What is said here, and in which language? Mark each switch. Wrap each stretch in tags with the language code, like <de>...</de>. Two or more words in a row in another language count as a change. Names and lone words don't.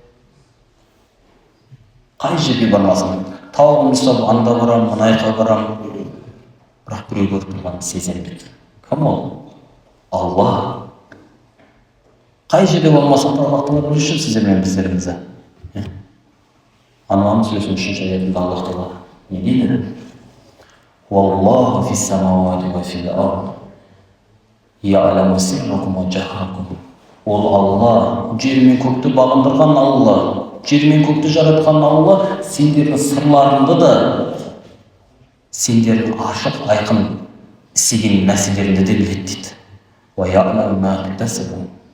<kk>Қай жерге бармасын, тауығымды ұстап анда барам, мына жаққа барам, бірақ біреу көріп тұрғанын сеземін дейді. Кім ол? Алла. Қай жерде болмасын да Аллах Тағала білуші сіздермен біздеріңізді. Ануам сүресінің 3-ші аятында Аллах Тағала не дейді?</kk> <ar>والله في السماوات وفي الأرض يعلم سركم وجهركم.</ar> <kk>Ол Алла, жер мен көкті бағындырған Алла, жер мен көкті жаратқан Алла, сендердің сырларыңды да, сендердің ашық айқын істеген нәрселеріңді де біледі дейді.</kk> <ar>ويعلم ما تكسبون.</ar>